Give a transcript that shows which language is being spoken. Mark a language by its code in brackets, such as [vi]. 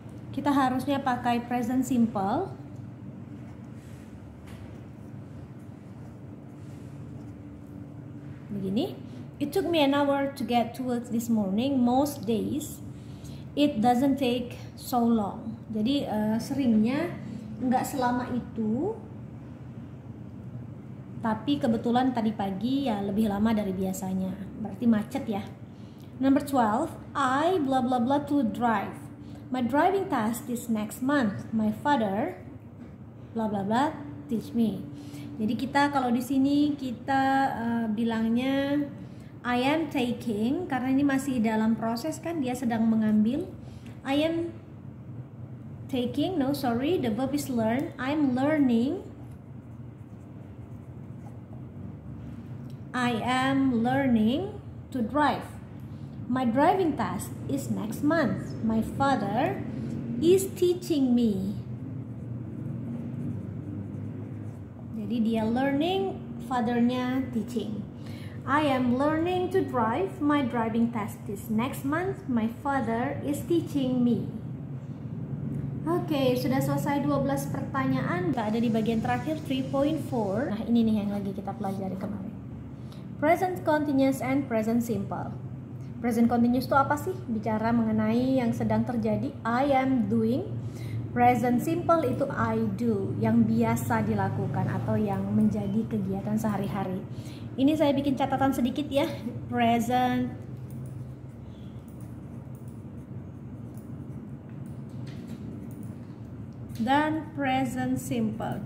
[id] Kita harusnya pakai present simple. Begini. [en] It took me an hour to get to work this morning. Most days it doesn't take so long. [id] Jadi seringnya nggak selama itu, tapi kebetulan tadi pagi ya lebih lama dari biasanya. Berarti macet ya. [en] Number 12. I blah blah blah to drive. My driving test is next month. My father blah blah blah teach me. [id] Jadi kita kalau di sini kita bilangnya [en] I am taking, [id] karena ini masih dalam proses kan, dia sedang mengambil. [en] I am taking, no sorry, the verb is learn. I'm learning. I am learning to drive. My driving test is next month. My father is teaching me. [id] Jadi dia learning, fathernya teaching. [en] I am learning to drive. My driving test is next month. My father is teaching me. [id] Oke, sudah selesai 12 pertanyaan. Kita ada di bagian terakhir 3.4. Nah, ini nih yang lagi kita pelajari kemarin. [en] Present continuous and present simple. [id] Present continuous itu apa sih? Bicara mengenai yang sedang terjadi. [en] I am doing. [id] Present simple itu [en] I do, [id] yang biasa dilakukan atau yang menjadi kegiatan sehari-hari. Ini saya bikin catatan sedikit ya. Present dan present simple.